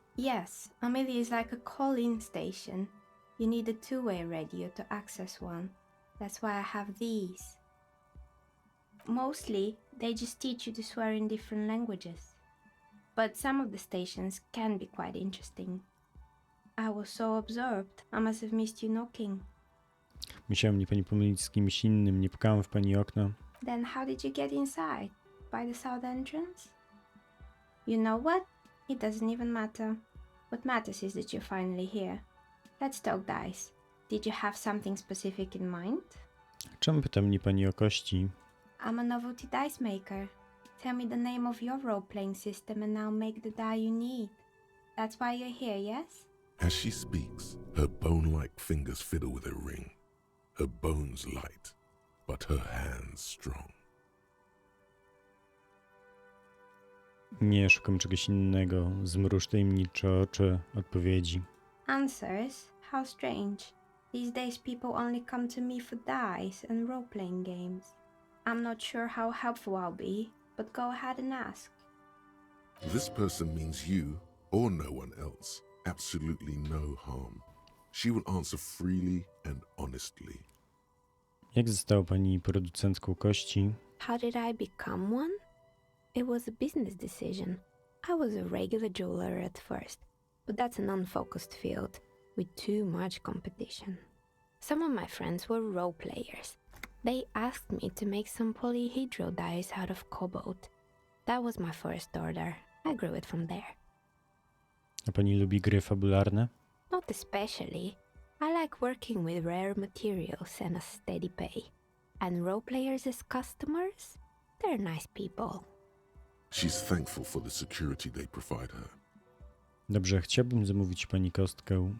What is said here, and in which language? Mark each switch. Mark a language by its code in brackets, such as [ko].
[en] Yes, Amelia is like a call-in station. You need a two-way radio to access one. That's why I have these. Mostly, they just teach you to swear in different languages. But some of the stations can be quite interesting. I was so absorbed. I must have missed you knocking. [pl] Musiała mnie pani pomylić z kimś innym, nie pukałem w pani okno. [en] Then how did you get inside? By the south entrance? You know what? It doesn't even matter. What matters is that you're finally here. Let's talk dice. Did you have something specific in mind? [pl] Czemu pyta mnie pani o kości? [en] I'm a novelty dice maker. Tell me the name of your role-playing system and I'll make the die you need. That's why you're here, yes? As she speaks, her bone-like fingers fiddle with a ring. Her bones light, but her hands strong. [pl] Nie, szukam czegoś innego. Zmruż tajemnicze oczy odpowiedzi. [en] Answers? How strange. These days people only come to me for dice and role-playing games. I'm not sure how helpful I'll be, but go ahead and ask. This person means you or no one else. Absolutely no harm. She will answer freely and honestly. [pl] Jak została pani producentką kości? [en] How did I become one? It was a business decision. I was a regular jeweler at first, but that's an unfocused field with too much competition. Some of my friends were role players. They asked me to make some polyhedral dice out of cobalt. That was my first order. I grew it from there. [pl] A pani lubi gry fabularne? [en] Not especially. I like working with rare materials and a steady pay. And role players as customers? They're nice people. She's thankful for the security they provide her. [pl] Dobrze, chciałbym zamówić pani kostkę.